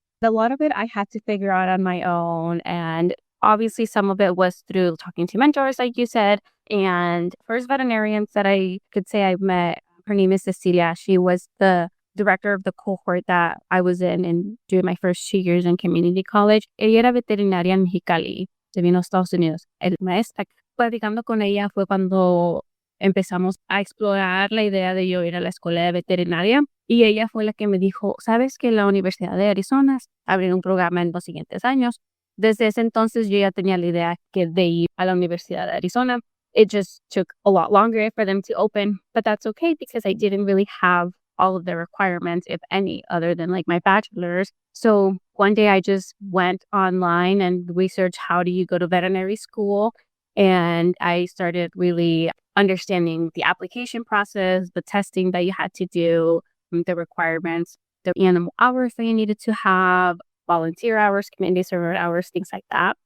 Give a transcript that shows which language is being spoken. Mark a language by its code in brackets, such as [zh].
[en] A lot of it I had to figure out on my own. And obviously some of it was through talking to mentors, like you said. And first veterinarians that I could say I met, her name is Cecilia. She was the director of the cohort that I was in and doing my first 2 years in community college. [es] Ella era veterinaria en Mexicali, se vino a Estados Unidos. El maestra, platicando con ella fue cuando empezamos a explorar la idea de yo ir a la escuela de veterinaria. Y ella fue la que me dijo, ¿sabes que la Universidad de Arizona abrió un programa en los siguientes años? Desde ese entonces yo ya tenía la idea que de ir a la Universidad de Arizona. [en] It just took a lot longer for them to open, but that's okay because I didn't really have all of the requirements, if any, other than like my bachelor's. So one day I just went online and researched how do you go to veterinary school. And I started really understanding the application process, the testing that you had to do, the requirements, the animal hours that you needed to have, volunteer hours, community server hours, things like that.